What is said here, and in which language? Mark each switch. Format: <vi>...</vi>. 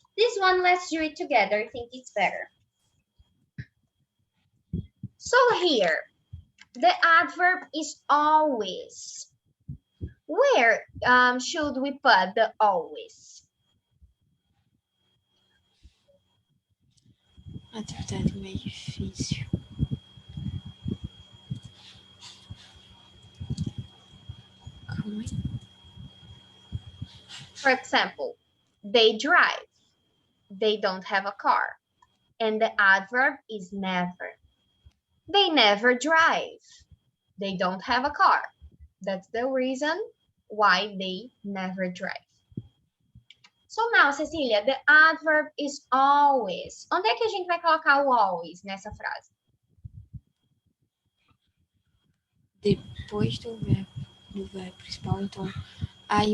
<en>This one, let's do it together. I think it's better. So here, the adverb is always. Where should we put the always?</en> <pt>Atividade meio difícil. Calma aí.</pt> <en>For example, they drive. They don't have a car. And the adverb is never. They never drive. They don't have a car. That's the reason why they never drive. So now, Cecília, the adverb is always.</en> <pt>Onde é que a gente vai colocar o always nessa frase? Depois do verbo principal, então I</pt>